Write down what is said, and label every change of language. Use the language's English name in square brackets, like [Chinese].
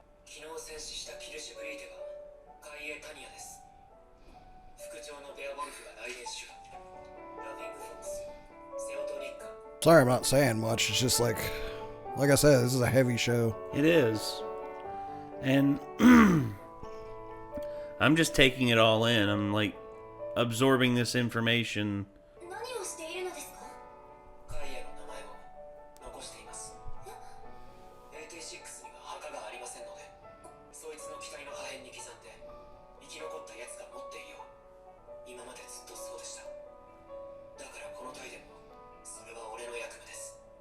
[Japanese] 昨日戦死したキルシュブリーテはカイエ・タニアです。副長のベアボルフが来電手段。ラフィングフォックス、セオトリッカ。 [English] Sorry, I'm not saying much. It's just like I said, this is a heavy show. It is. And I'm just taking it all in. I'm like absorbing this information. [Japanese] 何をしているのですか？カイエの名前を残しています。86には墓がありませんので、そいつの機体の破片に刻んで生き残ったやつが持っていよう。今までずっとそうでした。だからこの隊でもそれは俺の役目です。